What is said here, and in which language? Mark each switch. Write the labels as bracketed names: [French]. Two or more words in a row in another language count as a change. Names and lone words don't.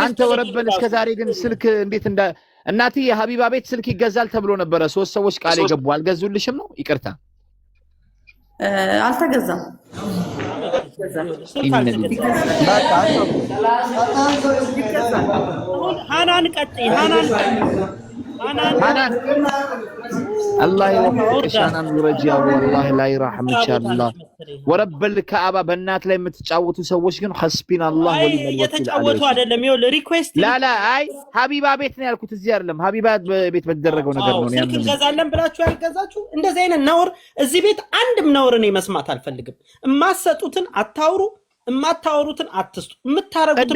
[Amharic] አንተ ወረበል እስከዛሬ ግን ስልክ እንዴት እናትዬ የሀቢባ ቤት ስልክ ይገዛል ተብሎ ነበረ 3 ሰዎች ቃል ይገቡ አልገዙልሽም ነው ይቅርታ አልተገዛም ሃናን ቀጥይ ሃናን [Arabic] الله يوفقك ሃናን ወረጂያ والله لا يرحم ان شاء الله ورب الكعبه [Amharic] በእናት ላይ የምትጫወቱ ሰዎች ግን [Arabic] حسبنا الله ونعم الوكيل [Amharic] የተጫወቱ አይደለም ይኸውል ሪኩዌስት ላ አይ ሀቢባ ቤት ነው ያልኩት እዚህ አይደለም ሀቢባ ቤት በተደረገው ነገር ነው ስልክ እንገዛለን ብላችሁ ያልገዛችሁ እንደዚህ አይነት ነውር እዚህ ቤት አንድም ነውር ነው መስማት አልፈልግም እማሰጡትን አታውሩ እማታወሩትን አትስጡ የምታረጉትን